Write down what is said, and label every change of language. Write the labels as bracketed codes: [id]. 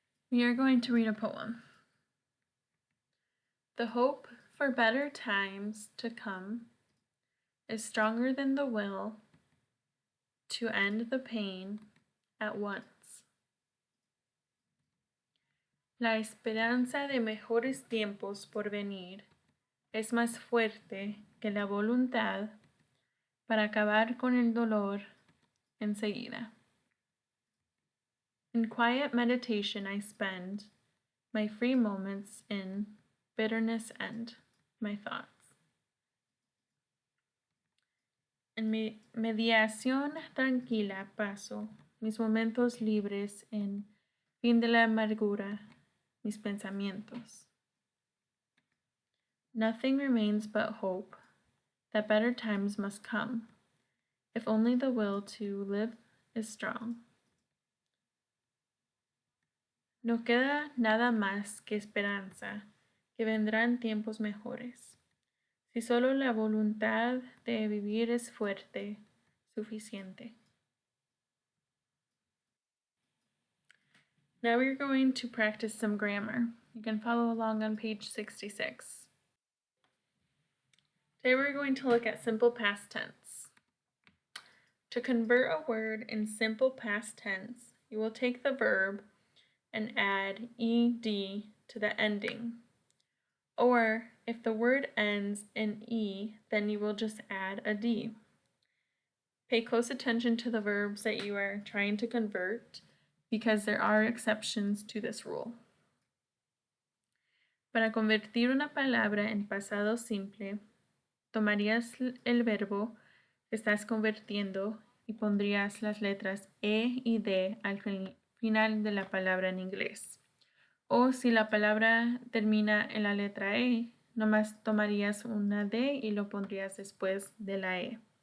[en] We are going to read a poem. The hope for better times to come is stronger than the will to end the pain at once. [es] La esperanza de mejores tiempos por venir es más fuerte que la voluntad para acabar con el dolor enseguida. [en] In quiet meditation I spend my free moments in bitterness end my thoughts. [es] En mi mediación tranquila paso mis momentos libres en fin de la amargura mis pensamientos. [en] Nothing remains but hope that better times must come, if only the will to live is strong. [es] No queda nada más que esperanza, que vendrán tiempos mejores, si solo la voluntad de vivir es fuerte, suficiente. [en] Now we're going to practice some grammar. You can follow along on page 66. Today we're going to look at simple past tense. To convert a word in simple past tense, you will take the verb and add ed to the ending. Or if the word ends in e, then you will just add a d. Pay close attention to the verbs that you are trying to convert because there are exceptions to this rule. [es] Para convertir una palabra en pasado simple, tomarías el verbo que estás convirtiendo y pondrías las letras e y d al final de la palabra en inglés. O si la palabra termina en la letra e, nomás tomarías una d y lo pondrías después de la e.